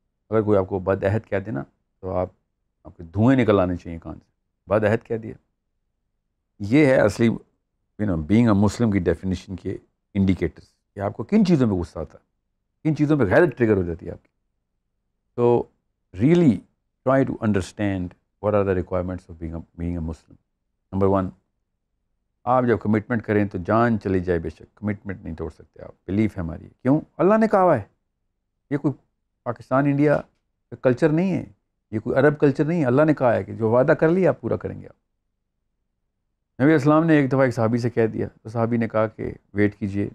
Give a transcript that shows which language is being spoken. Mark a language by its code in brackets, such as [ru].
[ur] اگر کوئی آپ کو بد عہد کہہ دے نا, تو آپ کے دھوئیں نکل آنے چاہیے کان سے. بد عہد کہہ دیا, یہ ہے اصلی بینگ اے مسلم کی ڈیفینیشن کے انڈیکیٹرز, کہ آپ کو کن چیزوں پہ غصہ آتا ہے, کن چیزوں پہ غیرت ٹریگر ہو جاتی ہے آپ کی. [en] تو really try to understand what are the requirements of being a Muslim. [ur] Number 1, آپ جب کمٹمنٹ کریں تو جان چلی جائے بے شک کمٹمنٹ نہیں توڑ سکتے آپ. بلیف ہے ہماری. کیوں؟ اللہ نے کہا ہے. یہ کوئی پاکستان انڈیا کا کلچر نہیں ہے, یہ کوئی عرب کلچر نہیں ہے. اللہ نے کہا ہے کہ جو وعدہ کر لیا آپ پورا کریں گے. آپ نبی اسلام نے ایک دفعہ ایک صحابی سے کہہ دیا تو صحابی نے کہا کہ ویٹ کیجئے.